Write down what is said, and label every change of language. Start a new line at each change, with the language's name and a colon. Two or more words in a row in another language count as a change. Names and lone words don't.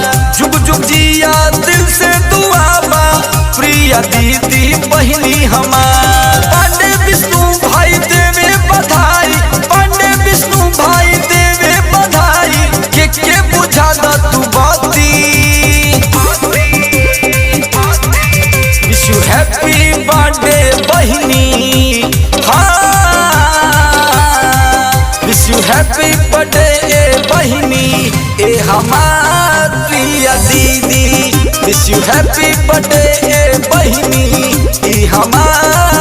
Bhojpuri: जुग जुग जिया दिल से दुआ बा, प्रिय दीदी बहिनी हमार। पांडे विष्णु भाई देवे बधाई, पांडे विष्णु भाई देवे बधाई, के बुझा द तू बाती।
English: wish you happy birthday
Bhojpuri: बहिनी,
English: wish you happy birthday
Bhojpuri: ए बहिनी, ए हमार प्रिय दीदी।
English: wish you happy birthday
Bhojpuri: ए बहिनी, ए हमार